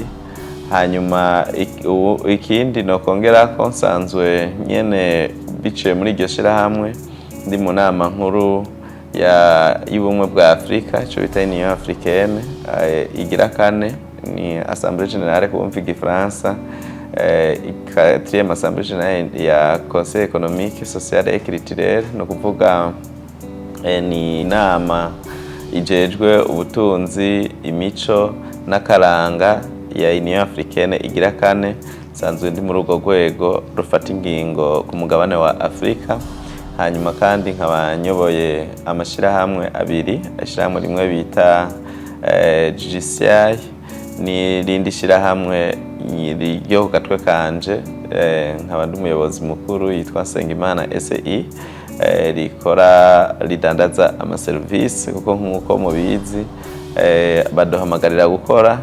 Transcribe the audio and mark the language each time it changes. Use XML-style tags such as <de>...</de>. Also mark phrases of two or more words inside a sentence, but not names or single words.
<rn>Hanyuma ikindi no kongera ko nsanzwe nyene biciye muri iryo shirahamwe ndi mu nama nkuru y'ubumwe bwa Afrika, cyo bita Union Africaine, igira kane ni Assemblée Générale kumva igifaransa, 4e Assemblée Générale ya Conseil économique, social et culturel, no kuvuga ni inama ijejwe ubutunzi, imico n'akaranga ya Union Africaine igira kane. Sanzwe ndi muri urwo rwego rufata ingingo ku mugabane wa Afrika. Hanyuma kandi nkaba nyoboye amashirahamwe abiri, ishirahamwe rimwe bita GCI, ni rindi shirahamwe ryo ku gatwe kanje, nkaba ndi umuyobozi mukuru yitwa Nsengimana SEI, rikora ridandaza amaserivisi, kuko nk'uko mubizi baduhamagarira gukora.</rn>